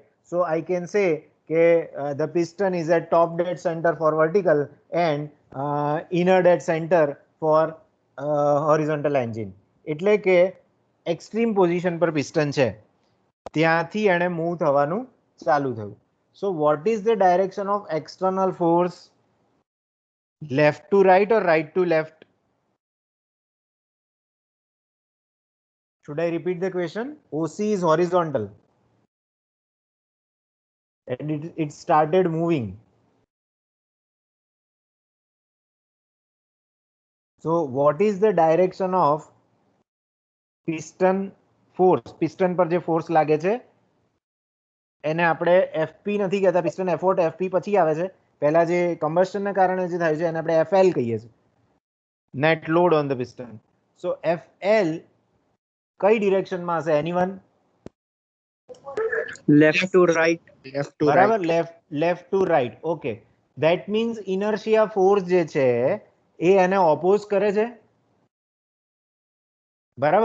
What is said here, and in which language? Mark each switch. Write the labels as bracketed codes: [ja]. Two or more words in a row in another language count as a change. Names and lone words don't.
[en] so I can say કે the piston is at top dead centre for vertical and inner dead centre for horizontal engine. [gu] એટલે કે [en] extreme position [gu] પર પિસ્ટન છે, ત્યાંથી એને મૂવ થવાનું ચાલુ થયું. [en] So what is the direction of external force? Left to right or right to left? Should I repeat the question? OC is horizontal and it started moving. So what is the direction of piston force? [gu] Piston પર જે force લાગે છે એને આપણે FP નથી કહેતા, [en] piston effort [gu] FP પછી આવે છે. પહેલા જે combustion ના કારણે જે થાય છે એને આપણે FL કહીએ છીએ, [en] net load on the piston. [gu] So FL કઈ ડિરેક્શનમાં હશે? એનીવન? [en] left to right. [gu] બરાબર, [en] left to right. okay, that means inertia force [gu] જે છે એ એને ઓપોઝ કરે છે, બરાબર?